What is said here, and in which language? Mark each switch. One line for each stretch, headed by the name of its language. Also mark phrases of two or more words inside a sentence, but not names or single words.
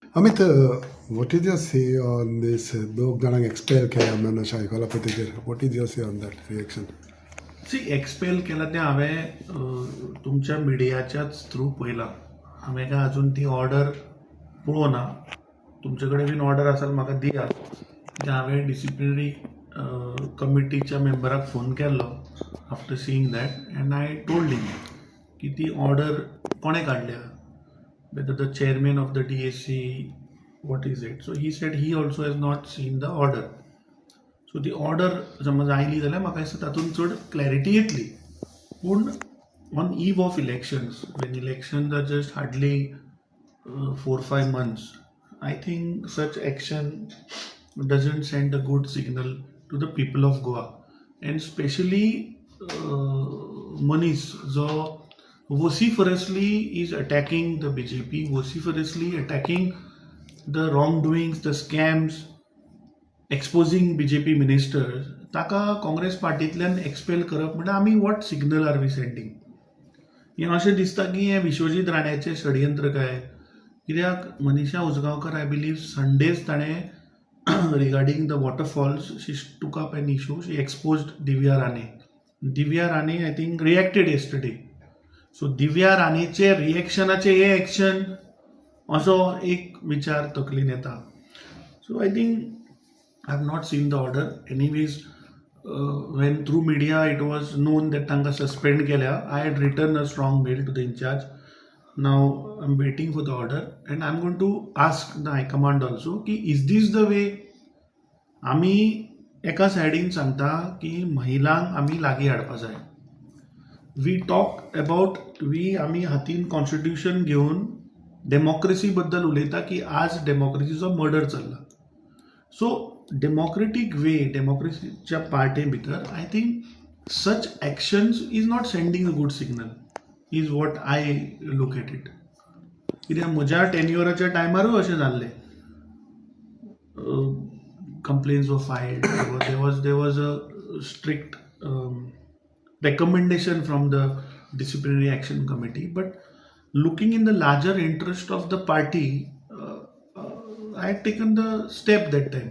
English: Amit, what is your say on this?
Konkani: दोग जाणांक एक्सपेल केल्या म्हणून अशें आयकलां पळय तेजेर.
English: What is your say on that reaction?
Konkani: सी एक्सपेल केला तें हांवें तुमच्या मिडियाच्याच थ्रू पळयलां. हांवें काय अजून ती ऑर्डर पळोवना. तुमचे कडेन बीन ऑर्डर आसा म्हाका दियात. कित्याक हांवें डिसिप्लिनरी कमिटीच्या मेंबराक फोन केल्लो
English: after seeing that and I told him
Konkani: की ती ऑर्डर कोणें काडल्या,
English: whether the chairman of the DSC, what is it? So he said he also has not seen the order. So the order
Konkani: समज आयली जाल्यार म्हाका दिसता तातूंत चड क्लॅरिटी येतली.
English: पूण on eve of elections, when elections are just hardly 4-5 months, I think such action doesn't send a good signal to the people of Goa. And especially Manish, जो vociferously is attacking the BJP, vociferously attacking the wrongdoings, the scams, exposing BJP ministers.
Konkani: ताका काँग्रेस पार्टींतल्यान एक्सपेल करप म्हणजे आमी
English: what signal are we sending?
Konkani: हें अशें दिसता की हें विश्वजीत राण्याचें षडयंत्र काय.
English: कित्याक मनीषा उजगांवकर, I believe Sunday's ताणें regarding the waterfalls she took up an issue, she exposed दिव्या राणे.
Konkani: दिव्या राणे
English: I think reacted yesterday.
Konkani: सो दिव्या राणेचे रिएक्शनाचे हे एक्शन असो एक विचार तकलेन येता.
English: So I think I have not seen the order. Anyways when through media it was known that
Konkani: तांकां सस्पेंड केल्या,
English: I had written a strong mail to the in-charge. Now I am waiting for the order and I am going to ask the high command also की is this the way.
Konkani: आमी एका सायडीन सांगता की महिलांक आमी लागीं हाडपा जाय.
English: We talk about
Konkani: आमी हातीन कॉन्स्टिट्यूशन घेवन डेमोक्रेसी बद्दल उलयता की आज डेमोक्रेसीचो मर्डर चल्ला.
English: So democratic way,
Konkani: डेमोक्रेसीच्या पार्टे भितर
English: I think such actions is not sending a good signal, is what I look at it.
Konkani: कित्याक म्हज्या टेन्युअराच्या टायमारूय अशें जाल्लें.
English: complaints were filed. There was a strict recommendation from the disciplinary action committee. But looking in the larger interest of the party, I had taken the step that time.